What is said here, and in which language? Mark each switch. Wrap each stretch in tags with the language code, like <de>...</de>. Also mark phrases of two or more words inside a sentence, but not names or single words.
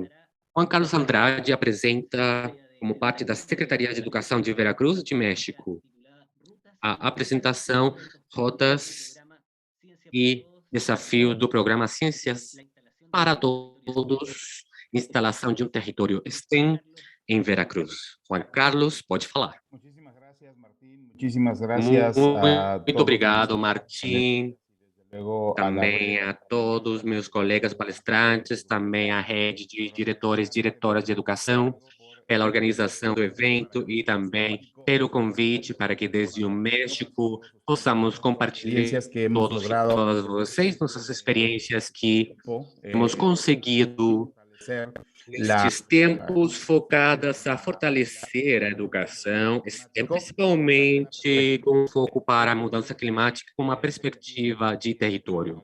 <pt>Juan Carlos Andrade apresenta, como parte da Secretaria de Educação de Veracruz, de México, a apresentação Rotas e Desafio do Programa Ciências para Todos, instalação de um território STEM em Veracruz. Juan Carlos, pode falar.</pt> <es>Muchísimas gracias a</es> <pt>Muito</pt> <es>todos</es> <pt>obrigado,</pt> <es>mis Martim, luego a la</es> <pt>também a todos meus colegas palestrantes, também à rede de diretores e diretoras de educação, pela organização do evento e também pelo convite para que desde o México possamos compartilhar</pt> <es>experiencias que hemos</es> <pt>todos e</pt> <es>logrado</es> <pt>todas vocês nossas experiências que temos eh, conseguido</pt> <es>fortalecer la</es> <pt>nestes tempos focadas a fortalecer a educação, principalmente com foco para a mudança climática, com uma perspectiva de território.</pt>